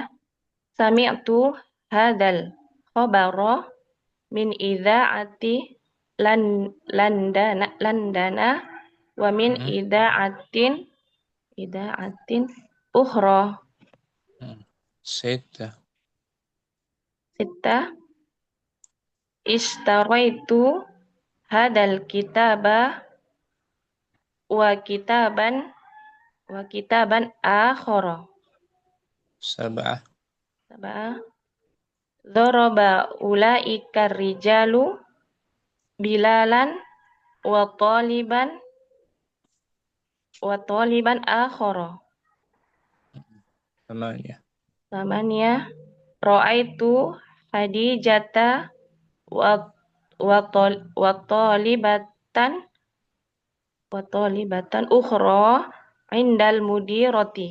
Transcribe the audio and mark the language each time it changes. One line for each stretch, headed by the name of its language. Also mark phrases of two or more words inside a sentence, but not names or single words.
Arabic: سمعت هذا الخبر من إذاعة لندن ومن إذاعة أخرى. Sittah. ستة. اشتريت هذا الكتاب وكتابا آخر. Sab'ah. Sab'ah. ضرب أولئك الرجال بلالا وطالبا آخر. Thamaniyah. Thamaniyah. رأيت خديجة وطالبة وطالبة أخرى عند المديرة.